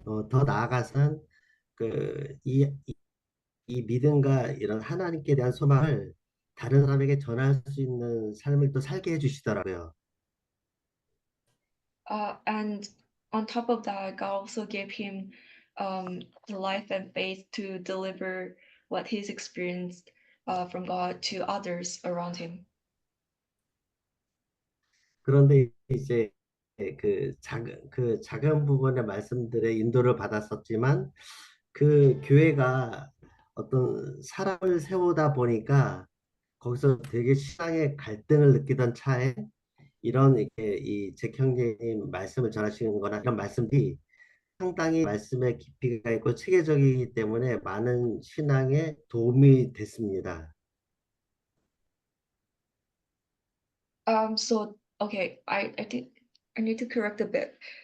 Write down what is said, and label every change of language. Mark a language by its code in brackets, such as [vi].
[ko] 더 나아가서는 이 믿음과 이런 하나님께 대한 소망을 다른 사람에게 전할 수 있는 삶을 또 살게 해주시더라고요. [en] And on top of that, God also gave him the life and faith to deliver what he's experienced from God to others around him. [ko] 그런데 이제 그 작은 부분의 말씀들의 인도를 받았었지만 그 교회가 어떤 사람을 세우다 보니까 거기서 되게 신앙의 갈등을 느끼던 차에 이런 이 잭 형제님 말씀을 전하시는 거나 이런 말씀들이 상당히 말씀의 깊이가 있고 체계적이기 때문에 많은 신앙에 도움이 됐습니다. [en] So okay, I think I need to correct a bit.